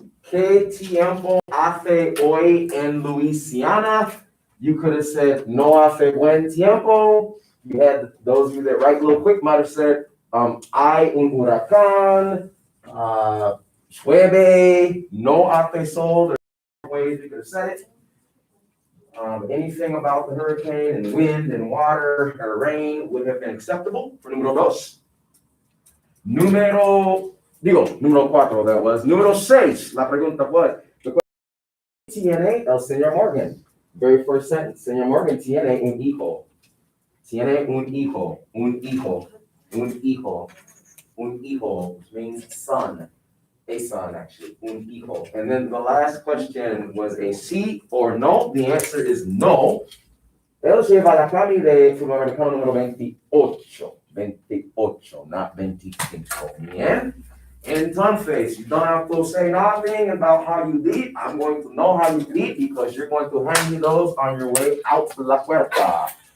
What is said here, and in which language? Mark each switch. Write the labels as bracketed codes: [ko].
[es] ¿Qué tiempo hace hoy en Louisiana? [en] You could have said [es] no hace buen tiempo. [en] You had those of you that write real quick might have said [es] hay un huracán, llueve, no hace sol. [en] There's ways you could have said it. Anything about the hurricane and wind and water or rain would have been acceptable for número dos. Número cuatro, that was. [es] Número seis, la pregunta fue, tiene el señor Morgan? [en] Very first sentence, [es] señor Morgan tiene un hijo. Tiene un hijo, un hijo, un hijo, un hijo, [en] which means son. A son, actually, un hijo. And then the last question was a sí or no. The answer is no. [es] Él lleva la cami de supermercado número 28. [en] 28, not 25. [es] Bien. [en] Entonces, you don't have to say nothing about how you did. I'm going to know how you did because you're going to hand me those on your way out to la puerta.